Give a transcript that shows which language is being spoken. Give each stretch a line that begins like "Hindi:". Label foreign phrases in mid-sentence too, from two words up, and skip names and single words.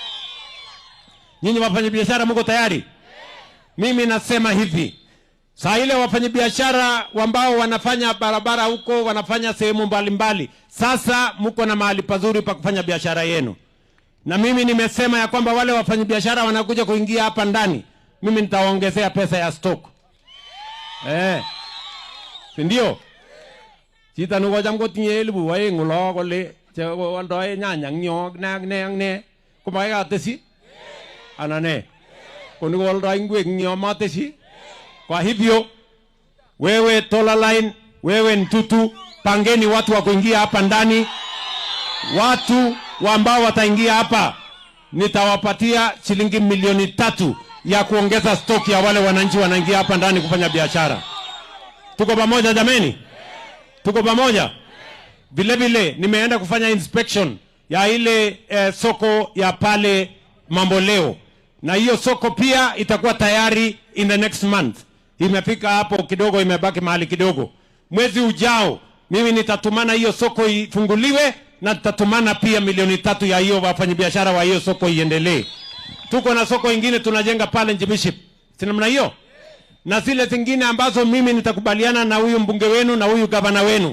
Swahili: Nyinyi wafanyabiashara mko tayari? Mimi nasema hivi, saa ile wafanyabiashara ambao wanafanya barabara huko, wanafanya sehemu mbalimbali, sasa mko na mahali pazuri pa kufanya biashara yenu. Na mimi nimesema ya kwamba wale wafanyabiashara wanakuja kuingia hapa ndani, mimi nitawaongezea pesa ya stock. Si ndio?
Kalenjin: Chita nuko jam ko tinye elibu wae ngulo kole che waldoe nyanya ngyo ne kumae atesi anane kuni waldoe ngwe ngyo matesi.
Swahili: Kwa hivyo wewe Dollar Line, wewe Ntutu, pangeni watu wa kuingia hapa ndani, watu ambao wataingia hapa nitawapatia shilingi milioni 3 ya kuongeza stock ya wale wananchi wanaingia hapa ndani kufanya biashara. Tuko pamoja jameni? Tuko pamoja? Vile vile nimeenda kufanya inspection ya ile soko ya pale Mamboleo. Na hiyo soko pia itakuwa tayari
English: in the next month.
Swahili: Imefika hapo kidogo, imebaki mahali kidogo. Mwezi ujao mimi nitatumana hiyo soko ifunguliwe na nitatumana pia milioni 3 ya hiyo wafanyabiashara wa hiyo soko iendelee. Tuko na soko ingine tunajenga pale Njibiship. Si namna hiyo? Na zile zingine ambazo mimi nitakubaliana na huyu mbunge wenu na huyu gavana wenu.